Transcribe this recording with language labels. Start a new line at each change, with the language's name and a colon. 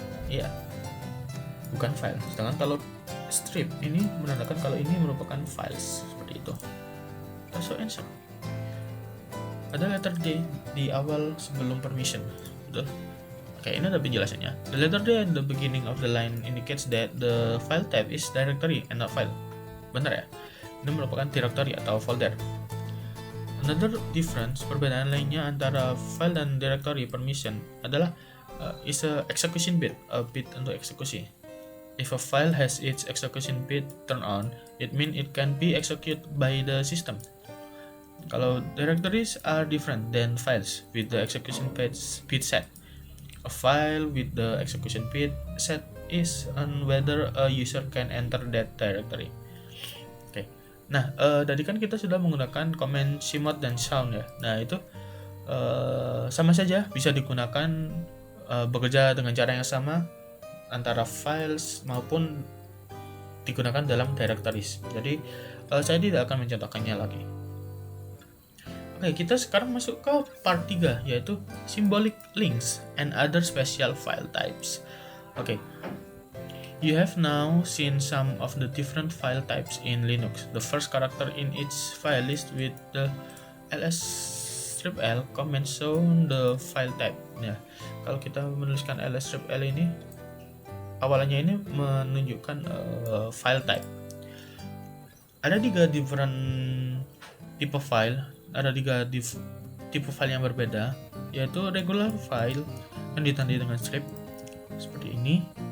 Indonesian: Iya, bukan file. Sedangkan kalau strip ini menandakan kalau ini merupakan files, seperti itu.
English: So answer.
Indonesian: Ada letter D di awal sebelum permission. Betul? Oke, ini ada penjelasannya.
English: The letter D at the beginning of the line indicates that the file type is directory and not file.
Indonesian: Benar ya? Ini merupakan directory atau folder.
English: Another difference,
Indonesian: perbedaan lainnya antara file dan directory permission adalah
English: is a execution bit, a bit
Indonesian: untuk eksekusi.
English: If a file has its execution bit turned on, it means it can be executed by the system.
Indonesian: Kalau
English: directories are different than files with the execution bit set. A file with the execution bit set is on whether a user can enter that directory.
Indonesian: Oke. Nah, tadi kan kita sudah menggunakan command cmod dan sound ya. Nah, itu sama saja bisa digunakan bekerja dengan cara yang sama antara files maupun digunakan dalam directories. Jadi, saya tidak akan mencontohkannya lagi. Oke, kita sekarang masuk ke part 3, yaitu
English: symbolic links and other special file types. Oke, you have now seen some of the different file types in Linux. The first character in each file list with the ls-l command show the file type.
Indonesian: Ya, kalau kita menuliskan ls-l ini, awalannya ini menunjukkan file type. Ada 3 different tipe file. Ada 3 tipe file yang berbeda, yaitu regular file yang ditandai dengan strip seperti ini.